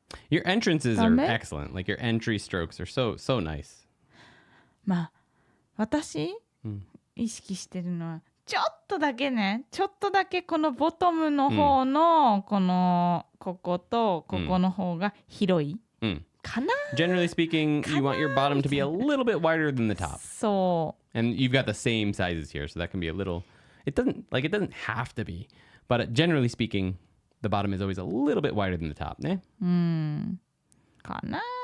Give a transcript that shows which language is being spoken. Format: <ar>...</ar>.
<en>Your entrances are excellent. Like your entry strokes are so nice.</en> <ja>まあ私、意識してるのはちょっとだけこのボトムの方のこことここの方が広いかな。</ja> <en>Generally speaking, you want your bottom to be a little bit wider than the top.</en> <ja>そう。</ja> <en>And you've got the same sizes here, so that can be a little. It doesn't have to be, but generally speaking, the bottom is always a little bit wider than the top, ne?</en> <ja>かな。</ja>